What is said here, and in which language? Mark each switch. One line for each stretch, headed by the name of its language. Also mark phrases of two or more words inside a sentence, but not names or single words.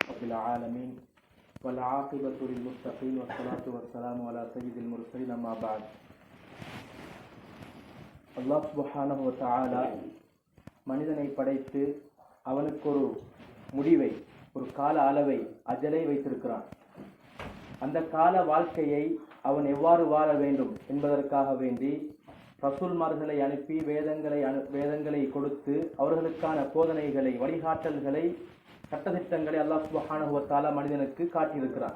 Arabic: رب العالمين والعاقبة للمتقين والصلاة والسلام على سيد المرسلين أما بعد.
Tamil: அல்லாஹ்
Arabic: سبحانه وتعالى
Tamil: மனிதனை படைத்து அவனுக்கு ஒரு முடிவை, ஒரு கால அளவை, அஜலை வைத்திருக்கிறான். அந்த கால வாழ்க்கையை அவன் எவ்வாறு வாழ வேண்டும் என்பதற்காக வேண்டி ரசூல்மார்களை அனுப்பி வேதங்களை கொடுத்து அவர்களுக்கான போதனைகளை, வழிகாட்டல்களை, சட்டதிட்டங்களை அல்லாஹ்
Arabic: سبحانه وتعالى
Tamil: மனிதனுக்கு காட்டியிருக்கிறான்.